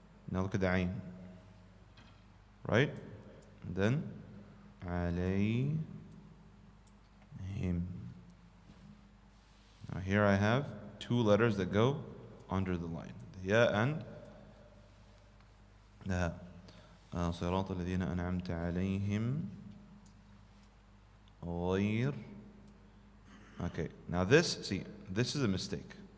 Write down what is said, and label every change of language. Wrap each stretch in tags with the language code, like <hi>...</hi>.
<en>Now look at the عين. Right? And then عليهم. Now here I have 2 letters that go under the line. The ya and the ha.</en> <ar>صراط الذين أنعمت عليهم غير.</ar> <en>Okay, now this, see, this is a mistake.</en>